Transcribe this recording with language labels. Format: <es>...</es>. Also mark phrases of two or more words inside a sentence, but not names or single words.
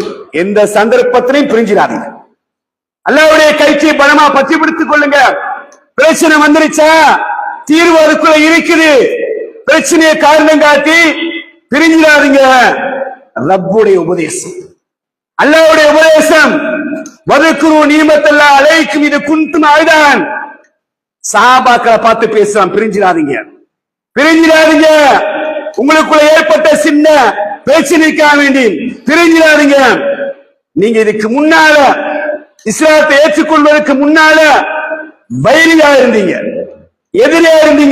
<ta>எந்த சந்தர்ப்பத்திலையும் பிரிஞ்சிராதீங்க. அல்லாஹ்வுடைய கயிற்றை பலமா பற்றி பிடித்துக் கொள்ளுங்க. பிரச்சனை வந்துருச்சா, தீர்வு அதுக்குள்ள இருக்குது. பிரச்சனையை காரணம் காட்டி பிரிஞ்சிடாதீங்க. ரப்புடைய உபதேசம், அல்லாஹ்வுடைய உபதேசம்.</ta> <ar>வذكروا نعمة الله عليكم إذ كنتم أعداء.</ar> <ta>சஹாபாக்களை பார்த்து பேசுறான், பிரிஞ்சிடாதீங்க, பிரிஞ்சிடாதீங்க. உங்களுக்குள்ள ஏற்பட்ட சின்ன பிரச்சனைக்காக வேண்டி பிரிஞ்சிடாதீங்க. நீங்க இதுக்கு முன்னால இஸ்லாத்தை ஏற்றுக்கொள்வதற்கு முன்னால வைரியா இருந்தீங்க, எதிரியா இருந்தீங்க.</ta>